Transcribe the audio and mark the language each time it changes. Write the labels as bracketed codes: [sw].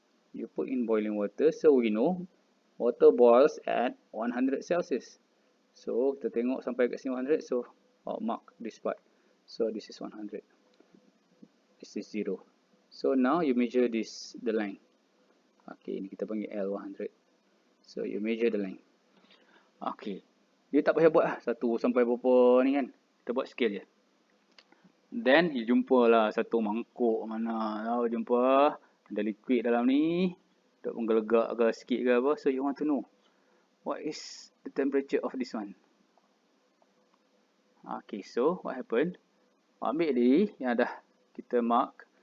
[en] You put in boiling water, so we know water boils at 100 Celsius. So, [ms] kita tengok sampai kat sini [en] 100, so mark this part. So, this is 100. This is 0. So, now you measure this, the length. Okay, [ms] ini kita panggil L100. [en] So, you measure the length. [ms] Okay, dia tak payah buat lah, 1 sampai berapa ni kan. Kita buat scale je. Then, you jumpa lah satu mangkuk mana. Tahu jumpa, ada liquid dalam ni. Tak menggelegak ke sikit ke apa. [en] So, you want to know, what is the temperature of this one? Okay, so, what happened? [ms] Ambil dia yang dah kita mark.